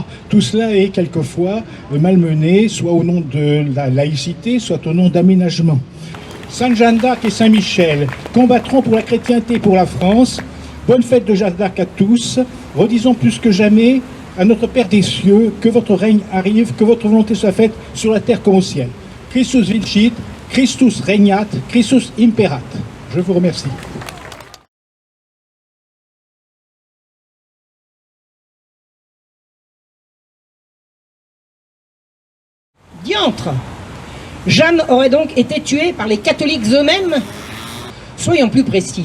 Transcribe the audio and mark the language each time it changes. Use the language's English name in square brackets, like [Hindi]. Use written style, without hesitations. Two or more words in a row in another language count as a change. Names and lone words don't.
[French] Tout cela est quelquefois malmené, soit au nom de la laïcité, soit au nom d'aménagement. Sainte Jeanne d'Arc et Saint-Michel combattront pour la chrétienté, pour la France. Bonne fête de Jeanne d'Arc à tous. Redisons plus que jamais à notre Père des cieux que votre règne arrive, que votre volonté soit faite sur la terre comme au ciel. [Latin] Christus vincit, Christus regnat, Christus imperat. [French] Je vous remercie. Diantre! Jeanne aurait donc été tuée par les catholiques eux-mêmes? Soyons plus précis.